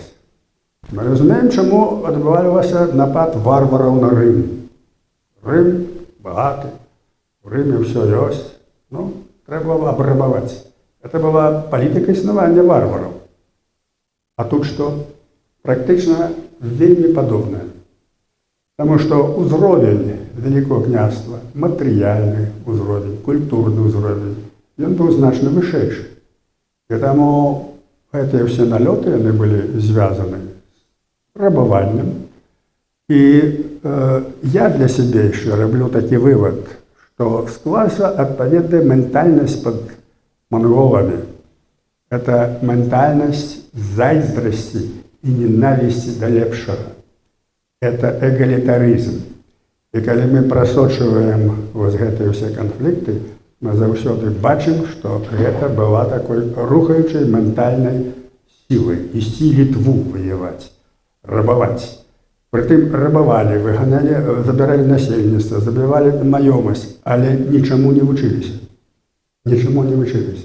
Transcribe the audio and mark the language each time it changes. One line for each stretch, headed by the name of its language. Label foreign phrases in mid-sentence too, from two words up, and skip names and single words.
Ukrainian: Ми розуміємо, чому відбувався напад варварів на Рим. Рим багатий, в Римі все є. Ну, треба було обрабувати. Це була політика існування варварів. А тут що? Практично вельми подобне. Тому що узровень Великого княства, матеріальний узровень, культурний узровень, він був значно вищий. І тому ці всі нальоти, вони були зв'язані з рабуванням. І я для себе ще роблю такий вивод, що склалася відповідна ментальність під монголами. Це ментальність зайздрості і ненависті до лепшого.
Russian: Это эгалитаризм. И когда мы просочиваем вот эти все конфликты,
Belarusian: мы заўсёды бачым, што гэта была такой рухаючай ментальнай сілай. Ісці Літву ваяваць, рабаваць. Прытым рабавалі, выганялі, забіралі насельніцтва, забівалі маёмасць, але нічаму не вучыліся. Нічаму не вучыліся.